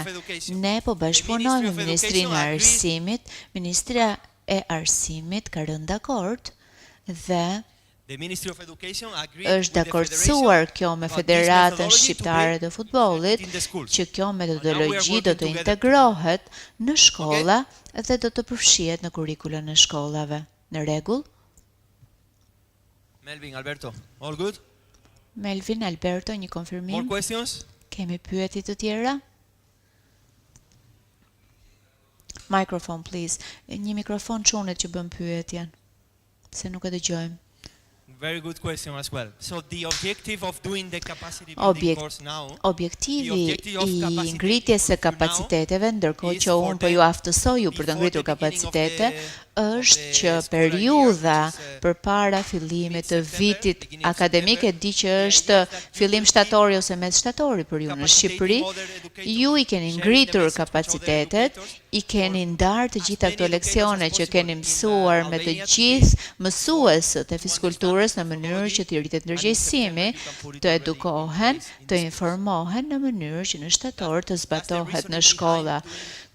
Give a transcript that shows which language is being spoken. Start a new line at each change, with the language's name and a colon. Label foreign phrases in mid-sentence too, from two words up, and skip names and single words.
Albanian: Ne po bashkëpunojmë me Ministrinë e Arsimit, Ministria e Arsimit ka rënë dakord dhe është dakordsuar kjo me Federatën Shqiptare të Futbollit që kjo metodologji do të integrohet në shkolla dhe do të përfshihet në kurrikulën e shkollave. Në rregull?
English: Melvin, Alberto, all good?
Albanian: Melvin, Alberto, një konfirmim?
English: More questions?
Albanian: Kemi pyetje të tjera?
English: Microphone, please.
Albanian: Një mikrofon çunit që bën pyetjen, se nuk e dëgjojmë.
English: Very good question as well. So the objective of doing the capacity building course now.
Albanian: Objektivi i ngritjes së kapaciteteve, ndërkohë që unë po ju aftësoj ju për të ngritur kapacitete, është që periudha përpara fillimit të vitit akademik, e di që është fillim shtatori ose mes shtatori për ju në Shqipëri, ju i keni ngritur kapacitetet, i keni ndarë të gjitha këto leksione që keni mësuar me të gjithë mësuesët e fiskulturës në mënyrë që të rritet ndërgjegjësimi, të edukohen, të informohen në mënyrë që në shtator të zbatohet në shkolla.